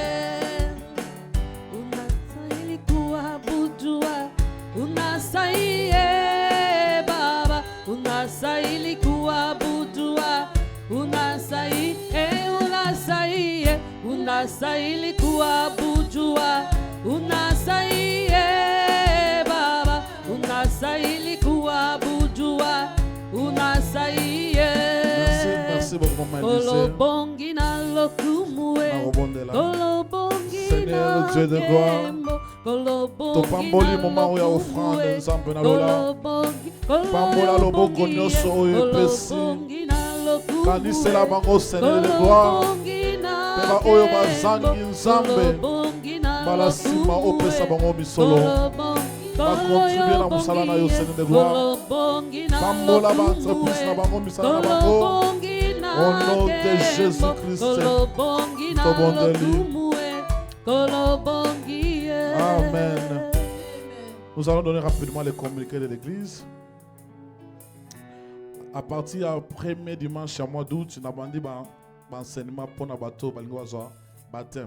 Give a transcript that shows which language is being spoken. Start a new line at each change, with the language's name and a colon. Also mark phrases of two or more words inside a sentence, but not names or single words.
Swahili: Unastahili kuabudiwa, unastahili kuabudiwa, unastahili Baba, unastahili kuabudiwa,
Lingala: Kolobongi na lokumue. Narobondela. Kolobongi Seigneur na
French: Dieu de gloire,
Lingala: kembo. Kolobongi topamboli na moment ya offrande lokumue. nzambe na lola. Kolobongi, Pambola loboko nyonso oyo epesi. kolobongi na lokumue. Kanisela bango
French: Seigneur de gloire.
Lingala: Kolobongi na Pema oyo kembo. bazangi nzambe. Kolobongi na Bala nsima lokumue. opesa bango misolo. Bakontribue na mosala na yo
French: Seigneur de gloire.
Lingala: Pambola ba entreprise na bango misala na bango.
French: Au nom de Jésus-Christ. Amen. Nous allons donner rapidement les communiqués de l'église. À partir du premier dimanche à mois d'août, nous avons dit enseignement pour nos bateaux, baptême.